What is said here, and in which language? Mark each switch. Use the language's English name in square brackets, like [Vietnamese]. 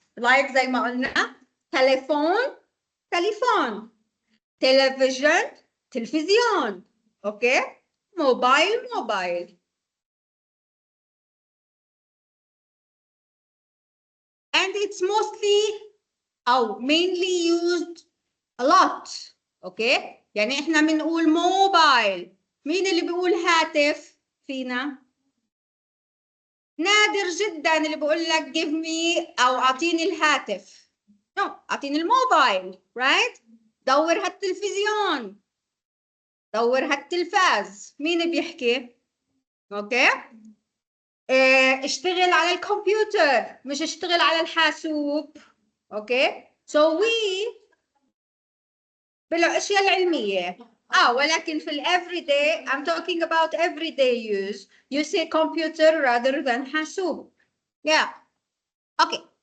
[English] Like [Arabic] زي ما قلنا [English] telephone, telephone, television, television, okay? Mobile, mobile. And it's mostly أو mainly used a lot, okay? [Arabic] يعني احنا بنقول موبايل. مين اللي بيقول هاتف فينا؟ نادر جدا اللي بيقول لك [English] give me [Arabic] أو أعطيني الهاتف. [English] No, [Arabic] أعطيني الموبايل, [English] right? [Arabic] دور هالتلفزيون. دور هالتلفاز. مين بيحكي؟ اوكي؟ اشتغل على الكمبيوتر مش اشتغل على الحاسوب. [English] Okay? So we [Arabic] بالاشياء العلميه ولكن في [English] everyday I'm talking about everyday use you say computer rather than حاسوب. Yeah. Okay.